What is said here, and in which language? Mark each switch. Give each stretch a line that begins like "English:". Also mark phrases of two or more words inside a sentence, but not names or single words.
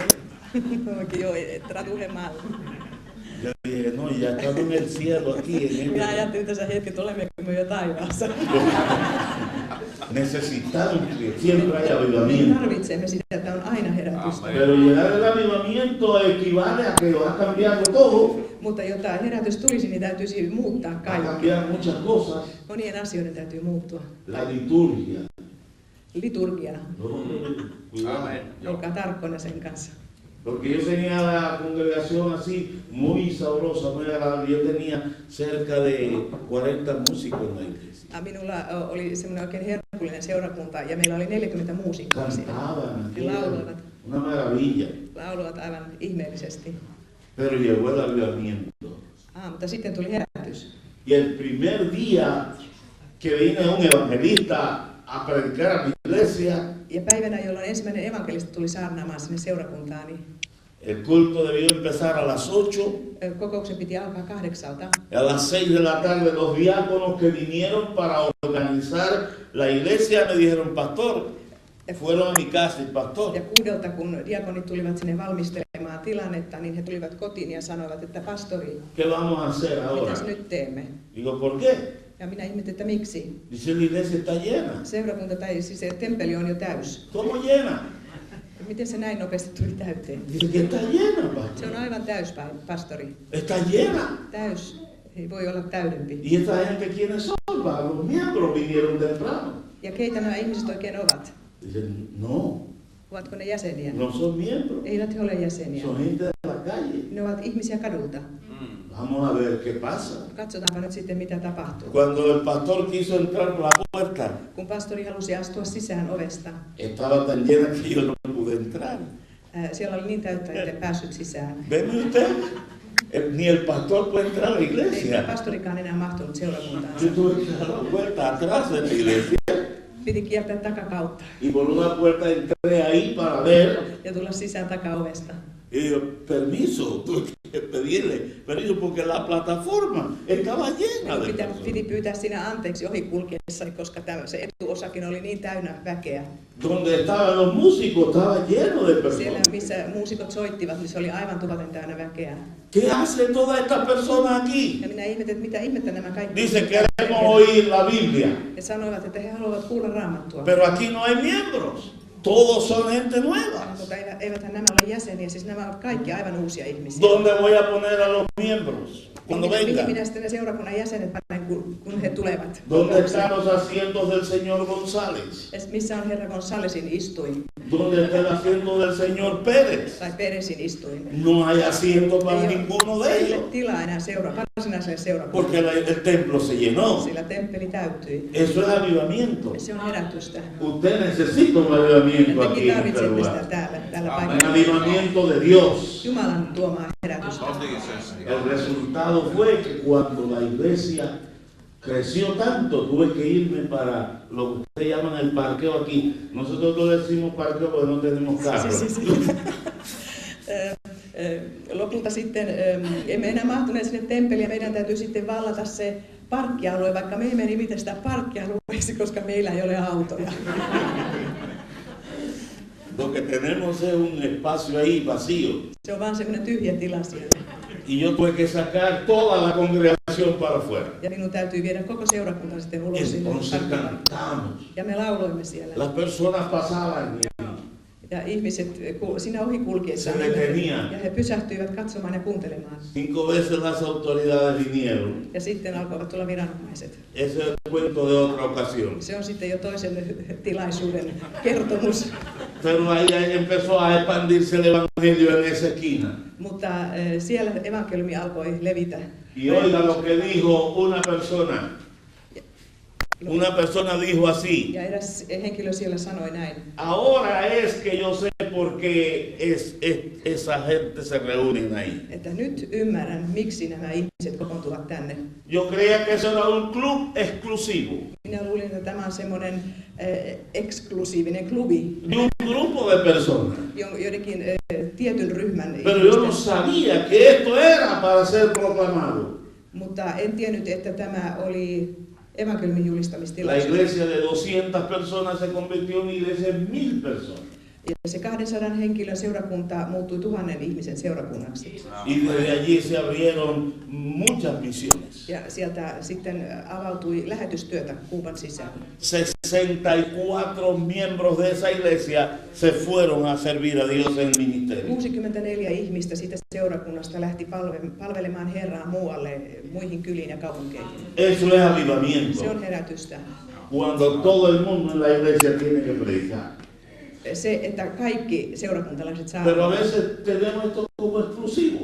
Spanish: Joo, traduje mal. Yo dije, no, ya estamos en el cielo aquí.
Finnish: Minä ajattelin tässä hetki, että olemmeko me jo taivaassa.
Spanish: Necesitamos que siempre haya
Finnish: Me
Spanish: avivamiento.
Finnish: tarvitsemme sitä, että on aina herätystä.
Spanish: Pero llegar al avivamiento equivale a que va a cambiar todo,
Finnish: Mutta jotta herätys tulisi, niin täytyisi muuttaa
Spanish: va a
Finnish: kaikki.
Spanish: cambiar muchas cosas.
Finnish: Monien asioiden täytyy muuttua.
Spanish: La liturgia.
Finnish: Liturgia.
Spanish: No, cuidado. Amén.
Finnish: Olkaa tarkkana sen kanssa.
Spanish: Porque yo tenía la congregación así, muy sabrosa, muy agradable. Yo tenía cerca de 40 músicos en la iglesia.
Finnish: Minulla oli semmoinen oikein herkullinen seurakunta ja meillä oli 40 muusikkoa siinä.
Spanish: Cantaban,
Finnish: He lauloivat.
Spanish: una maravilla.
Finnish: Lauloivat aivan ihmeellisesti.
Spanish: Pero llegó el avivamiento.
Finnish: Mutta sitten tuli herätys.
Spanish: Y el primer día que viene un evangelista a predicar a mi iglesia.
Finnish: Ja päivänä, jolloin ensimmäinen evankelista tuli saarnaamaan sinne seurakuntaani,
Spanish: El culto debió empezar a las 8
Finnish: kokouksen piti alkaa 8:00.
Spanish: y a las 6 de la tarde los diáconos que vinieron para organizar la iglesia me dijeron, pastor, fueron a mi casa el pastor.
Finnish: Ja 6:00, kun diakonit tulivat sinne valmistelemaan tilannetta, niin he tulivat kotiin ja sanoivat, että pastori,
Spanish: ¿Qué vamos a hacer ahora?
Finnish: mitäs nyt teemme?
Spanish: Digo, ¿por qué?
Finnish: Ja minä ihmettelin, että miksi?
Spanish: Dice, la iglesia está llena.
Finnish: Seurakunta tai siis se temppeli on jo täys.
Spanish: ¿Cómo llena?
Finnish: Miten se näin nopeasti tuli täyteen?
Spanish: Dice que está llena,
Finnish: Se
Spanish: pastor.
Finnish: on aivan täys, pastori.
Spanish: Está llena.
Finnish: Täys. Ei voi olla täydempi.
Spanish: ¿Y esta gente quiénes son? Los miembros vinieron temprano.
Finnish: Ja keitä nämä ihmiset oikein ovat?
Spanish: Dicen, no,
Finnish: Ovatko ne jäseniä?
Spanish: no son miembros.
Finnish: Eivät he ole jäseniä.
Spanish: Son gente de la calle.
Finnish: Ne ovat ihmisiä kadulta.
Spanish: Vamos a ver qué pasa.
Finnish: Katsotaanpa nyt sitten, mitä tapahtuu.
Spanish: Cuando el pastor quiso entrar por la puerta,
Finnish: Kun pastori halusi astua sisään ovesta,
Spanish: estaba tan llena que yo no pude entrar.
Finnish: siellä oli niin täyttä, etten päässyt sisään.
Spanish: ¿Ven usted? Ni el pastor puede entrar a la
Finnish: Ei
Spanish: iglesia.
Finnish: pastorikaan enää mahtunut seurakuntaan.
Spanish: Yo tuve que dar la puerta atrás de la iglesia
Finnish: Piti kiertää takakautta
Spanish: y por una puerta entré ahí para ver.
Finnish: ja tulla sisään takaovesta.
Spanish: Y yo, permiso, tuve que pedirle permiso porque la plataforma estaba llena de personas.
Finnish: Piti pyytää siinä anteeksi ohikulkiessani, koska se etuosakin oli niin täynnä väkeä.
Spanish: Donde estaban los músicos estaba lleno de
Finnish: Siellä,
Spanish: personas.
Finnish: missä muusikot soittivat, niin se oli aivan tupaten täynnä väkeä.
Spanish: ¿Qué hacen todas estas personas aquí?
Finnish: Ja minä ihmetin, että mitä ihmettä nämä kaikki
Spanish: Dicen que queremos oír la Biblia,
Finnish: He sanoivat, että he haluavat kuulla raamattua.
Spanish: pero aquí no hay miembros. Todos son gente nueva.
Finnish: Mutta eiväthän nämä ole jäseniä, siis nämä ovat kaikki aivan uusia ihmisiä.
Spanish: ¿Dónde voy a poner a los miembros cuando
Finnish: Mihin
Spanish: vengan?
Finnish: minä sitten ne seurakunnan jäsenet panen, kun he tulevat?
Spanish: ¿Dónde están los asientos del señor González?
Finnish: Missä on herra Gonzalesin istuin
Spanish: ¿Dónde está el asiento del señor Pérez?
Finnish: tai Peresin istuin?
Spanish: No hay asiento para
Finnish: Ei
Spanish: ninguno de
Finnish: ole
Spanish: ellos,
Finnish: tilaa enää varsinaiselle seurakunnalle,
Spanish: porque el templo se llenó.
Finnish: sillä temppeli täyttyi.
Spanish: Eso es avivamiento.
Finnish: Se on herätystä.
Spanish: Usted necesita un avivamiento
Finnish: Ja
Spanish: aquí
Finnish: tekin
Spanish: en este
Finnish: tarvitsette
Spanish: lugar.
Finnish: sitä tällä
Spanish: Un
Finnish: paikalla.
Spanish: avivamiento de Dios.
Finnish: Jumalan tuomaa herätystä.
Spanish: El resultado fue que cuando la iglesia creció tanto, tuve que irme para lo que ustedes llaman el parqueo aquí. Nosotros no decimos parqueo porque no tenemos carro.
Finnish: Lopulta sitten emme enää mahtuneet sinne temppeliin ja meidän täytyy sitten vallata se parkkialue, vaikka me emme nimitä sitä parkkialueeksi, koska meillä ei ole autoja.
Spanish: Lo que tenemos es un espacio ahí vacío.
Finnish: Se on vaan semmoinen tyhjä tila siellä.
Spanish: Y yo tuve que sacar toda la congregación para afuera.
Finnish: Ja minun täytyy viedä koko seurakunta sitten ulos sinne
Spanish: Entonces
Finnish: parkkialueelle.
Spanish: cantamos.
Finnish: Ja me lauloimme siellä.
Spanish: Las personas pasaban
Finnish: Ja ihmiset siinä ohi kulkiessa
Spanish: Se detenían.
Finnish: ja he pysähtyivät katsomaan ja kuuntelemaan.
Spanish: 5 veces las autoridades vinieron.
Finnish: Ja sitten alkoivat tulla viranomaiset.
Spanish: Ese es el cuento de otra ocasión.
Finnish: Se on sitten jo toisen tilaisuuden kertomus.
Spanish: Pero ahí empezó a expandirse el evangelio en esa esquina.
Finnish: Mutta siellä evankeliumi alkoi levitä.
Spanish: Y oiga lo que dijo una persona. Una persona dijo así:
Finnish: Ja eräs henkilö siellä sanoi näin.
Spanish: ahora es que yo sé por qué esa gente se reúnen ahí.
Finnish: Että nyt ymmärrän, miksi nämä ihmiset kokoontuvat tänne.
Spanish: Yo creía que eso era un club exclusivo,
Finnish: Minä luulin, että tämä on semmoinen eksklusiivinen klubi,
Spanish: de un grupo de personas.
Finnish: joidenkin tietyn ryhmän
Spanish: Pero yo no
Finnish: ihmisten.
Spanish: sabía que esto era para ser proclamado.
Finnish: Mutta en tiennyt, että tämä oli evankeliumin
Spanish: La
Finnish: julistamistilaisuus.
Spanish: iglesia de 200 personas se convirtió en iglesia de 1000 personas.
Finnish: Ja se 200 henkilön seurakunta muuttui 1000 ihmisen seurakunnaksi.
Spanish: Y desde allí se abrieron muchas misiones.
Finnish: Ja sieltä sitten avautui lähetystyötä Kuuban sisään.
Spanish: 64 miembros de esa iglesia se fueron a servir a Dios en el ministerio.
Finnish: 64 ihmistä siitä seurakunnasta lähti palvelemaan Herraa muualle, muihin kyliin ja kaupunkeihin.
Spanish: Eso es avivamiento.
Finnish: Se on herätystä.
Spanish: Cuando todo el mundo en la iglesia tiene que predicar.
Finnish: Se, että kaikki seurakuntalaiset
Spanish: Pero a
Finnish: saavat.
Spanish: veces tenemos esto como exclusivo.